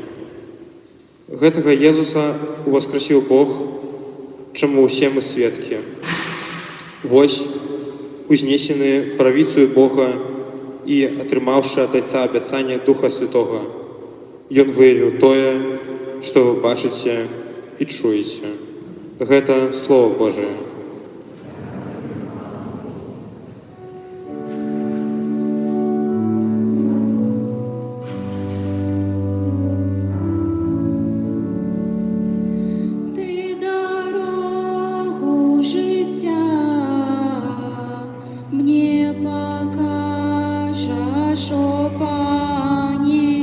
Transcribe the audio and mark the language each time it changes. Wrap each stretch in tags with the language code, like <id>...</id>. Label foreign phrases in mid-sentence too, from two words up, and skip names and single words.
<be>Гэтага Езуса уваскрэсіў Бог, чаму ўсе мы сведкі. Вось, узнесены правіцаю Бога і атрымаўшы ад Айца абяцанне Духа Святога, Ён выявіў тое, што вы бачыце і чуеце. Гэта Слово Божие.</be> <uk>Ти дорогу життя мені покажеш, о Пані.</uk>